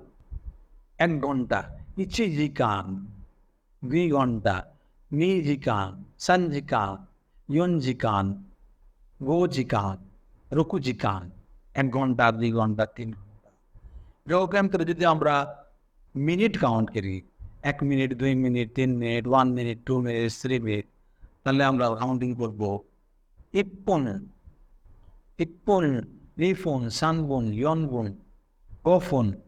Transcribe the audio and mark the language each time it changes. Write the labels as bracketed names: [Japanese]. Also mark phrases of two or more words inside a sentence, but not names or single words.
[Bangla] 1 ঘন্টা, 1 時間, 2 ঘন্টা, [Japanese] 2時間, 3時間, 4時間, 5時間, 6時間, [Bangla] 1 ঘন্টা, 2 ঘন্টা, 3 ঘন্টা। এরকম করে যদি আমরা [English] minute count [Bangla] করি, 1 মিনিট, 2 মিনিট, 3 মিনিট, 1 মিনিট, 2 মিনিট, 3 মিনিট, তাহলে আমরা কাউন্টিং করব [Japanese] 1 分, 1分, 2分, 3分, 4分, 5分।